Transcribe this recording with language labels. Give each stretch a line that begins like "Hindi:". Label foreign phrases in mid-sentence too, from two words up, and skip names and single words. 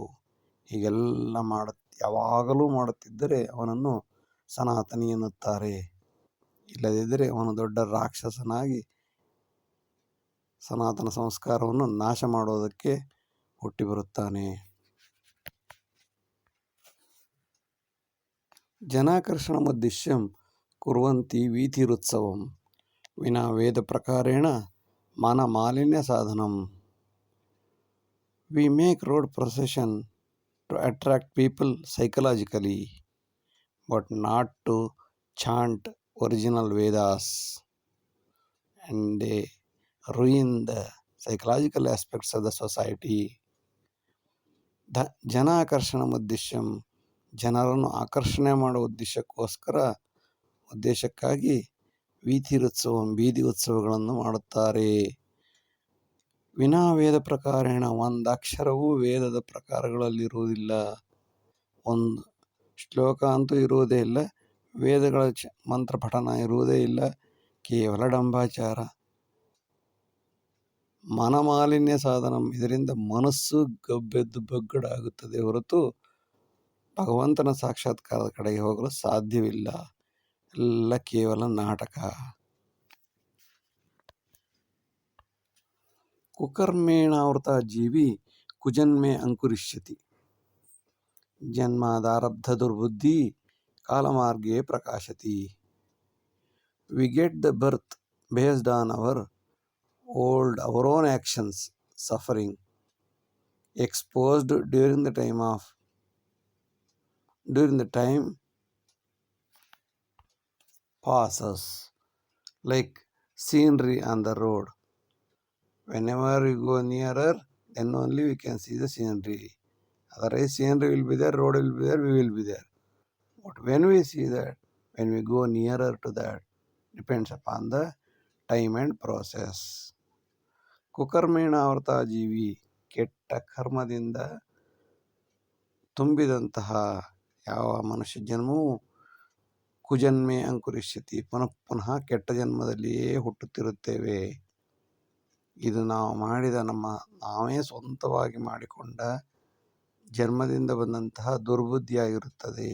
Kannada: ಹೀಗೆಲ್ಲ ಯಾವಾಗಲೂ ಮಾಡುತ್ತಿದ್ದರೆ ಅವನನ್ನು ಸನಾತನಿ ಎನ್ನುತ್ತಾರೆ. ಇಲ್ಲದಿದ್ದರೆ ಅವನು ದೊಡ್ಡ ರಾಕ್ಷಸನಾಗಿ ಸನಾತನ ಸಂಸ್ಕಾರವನ್ನು ನಾಶ ಮಾಡೋದಕ್ಕೆ ಹುಟ್ಟಿ ಬರುತ್ತಾನೆ.
Sanskrit: ಜನಾಕರ್ಷಣಮುದ್ದೇಶ್ಯಂ ಕುರ್ವಂತಿ ವೀಥಿರುತ್ಸವಂ ವಿನಾ ವೇದ ಪ್ರಕಾರೇಣ ಮನ ಮಾಲಿನ್ಯ ಸಾಧನಂ.
English: we make road procession to attract people psychologically, but not to chant original Vedas, and they ruin the psychological aspects of the society.
Sanskrit: ಜನಾಕರ್ಷಣ ಉದ್ದೇಶಂ,
Kannada: ಜನರನ್ನು ಆಕರ್ಷಣೆ ಮಾಡುವ ಉದ್ದೇಶಕ್ಕಾಗಿ ವೀಥಿರುತ್ಸವಂ, ಬೀದಿ ಉತ್ಸವಗಳನ್ನು ಮಾಡುತ್ತಾರೆ.
Sanskrit: ವಿನಾ ವೇದ ಪ್ರಕಾರೇಣ,
Kannada: ಒಂದು ಅಕ್ಷರವೂ ವೇದದ ಪ್ರಕಾರಗಳಲ್ಲಿರುವುದಿಲ್ಲ. ಒಂದು ಶ್ಲೋಕ ಅಂತೂ ಇರುವುದೇ ಇಲ್ಲ, ವೇದಗಳ ಮಂತ್ರ ಪಠನ ಇರುವುದೇ ಇಲ್ಲ. ಕೇವಲ ಡಂಬಾಚಾರ,
Sanskrit: ಮನಮಾಲಿನ್ಯ ಸಾಧನಂ.
Kannada: ಇದರಿಂದ ಮನಸ್ಸು ಗಬ್ಬೆದ್ದು ಬಗ್ಗಡಾಗುತ್ತದೆ ಹೊರತು ಭಗವಂತನ ಸಾಕ್ಷಾತ್ಕಾರದ ಕಡೆಗೆ ಹೋಗಲು ಸಾಧ್ಯವಿಲ್ಲ. ಎಲ್ಲ ಕೇವಲ ನಾಟಕ.
Sanskrit: ಕುಕರ್ಮೇಣಾವೃತ ಜೀವಿ ಕುಜನ್ಮೆ ಅಂಕುರಿಷ್ಯತಿ. ಜನ್ಮಾದಾರಬ್ಧ ದುರ್ಬುದ್ಧಿ ಕಾಲಮಾರ್ಗೇ ಪ್ರಕಾಶತಿ.
English: we get the birth based on our own actions, suffering exposed during the time passes, like scenery on the road. Whenever we go nearer, then only we can see the scenery. Otherwise scenery will be there, road will be there, we will be there. But when we see that, when we go nearer to that, depends upon the time and process.
Sanskrit: ಕುಕರ್ಮೇಣಾವೃತ ಜೀವಿ,
Kannada: ಕೆಟ್ಟ ಕರ್ಮದಿಂದ ತುಂಬಿದಂತಹ ಯಾವ ಮನುಷ್ಯ ಜನ್ಮವೂ
Sanskrit: ಕುಜನ್ಮೆ ಅಂಕುರಿಷ್ಯತಿ,
Kannada: ಪುನಃ ಕೆಟ್ಟ ಜನ್ಮದಲ್ಲಿಯೇ ಹುಟ್ಟುತ್ತಿರುತ್ತೇವೆ. ಇದು ನಾವು ಮಾಡಿದ ನಾವೇ ಸ್ವಂತವಾಗಿ ಮಾಡಿಕೊಂಡ ಜನ್ಮದಿಂದ ಬಂದಂತಹ ದುರ್ಬುದ್ಧಿಯಾಗಿರುತ್ತದೆ.